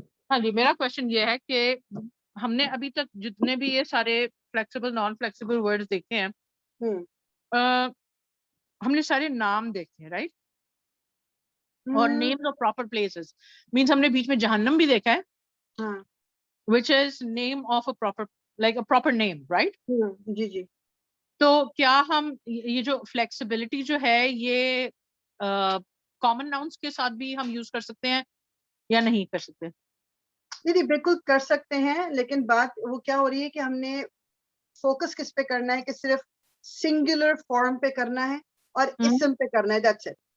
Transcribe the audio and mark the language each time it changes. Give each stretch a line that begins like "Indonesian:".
Urdu: ہاں جی, میرا کوشچن یہ ہے کہ ہم نے ابھی تک جتنے بھی یہ سارے فلیکسیبل نان فلیکسیبل ورڈز دیکھے ہیں, ہم نے سارے نام دیکھے ہیں, رائٹ, اور names of proper places, means ہم نے بیچ میں جہنم بھی دیکھا ہے, ہاں
English: which is name of a proper, like a proper name, right?
Urdu: جی جی. تو کیا ہم یہ جو فلیکسیبلٹی جو ہے یہ کامن ناؤنس کے ساتھ بھی ہم یوز کر سکتے ہیں یا نہیں کر سکتے؟ جی بالکل کر سکتے ہیں, لیکن بات وہ کیا ہو رہی ہے کہ ہم نے فوکس کس پہ کرنا ہے کہ صرف سنگولر فارم پہ کرنا ہے اور اسم پہ کرنا ہے,
English: That's it.